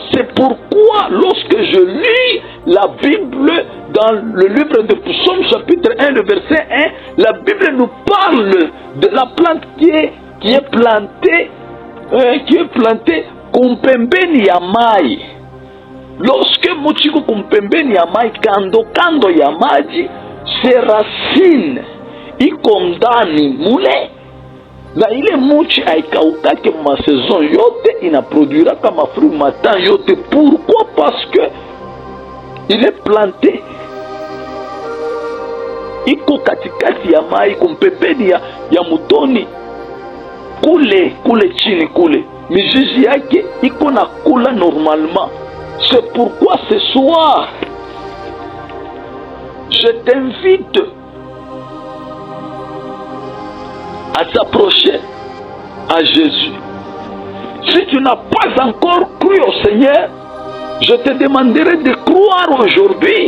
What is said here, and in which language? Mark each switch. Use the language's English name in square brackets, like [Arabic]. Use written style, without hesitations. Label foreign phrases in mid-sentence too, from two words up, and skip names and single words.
[French] C'est pourquoi lorsque je lis la Bible dans le livre de Psaume chapitre 1, le verset 1, la Bible nous parle de la plante qui est plantée [Swahili] kumpembeni ya mai. Lorsque muchiko kumpembeni ya mai, kando ya maji, [French] ses racines [Swahili] iko ndani mule, na ile muchi haikaukake masaison yote, inaproduira kama fruit matin yote. Pourquoi? [French] Parce que il est planté [Swahili] iko katikati ya mai, kumpembeni ya mutoni kule chini kule, mizizi yake iko na kula normalement. [French] C'est pourquoi ce soir je t'invite à t'approcher à Jésus. Si tu n'as pas encore cru au Seigneur, je te demanderai de croire aujourd'hui.